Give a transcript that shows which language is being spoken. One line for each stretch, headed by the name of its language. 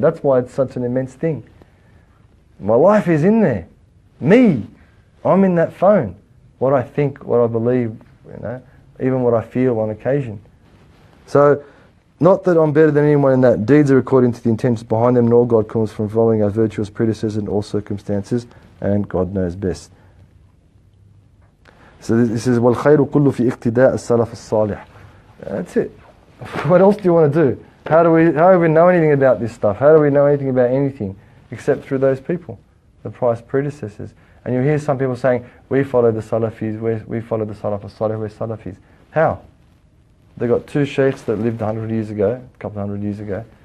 English: That's why it's such an immense thing. My life is in there. Me. I'm in that phone. What I think, what I believe, even what I feel on occasion. So, not that I'm better than anyone in that. Deeds are according to the intentions behind them, and all God comes from following our virtuous predecessors in all circumstances, and God knows best. So this is
Arabic: وَالْخَيْرُ كُلُّ فِي اِقْتِدَاءِ السَّلَفِ الصَّالِحِ.
English: That's it. What else do you want to do? How do we know anything about this stuff? How do we know anything about anything except through those people, the pious predecessors? And you hear some people saying, we follow the Salafis, we follow the Salaf al-Salih, we're Salafis. How? They got two sheikhs that lived 100 years ago, a couple of hundred years ago,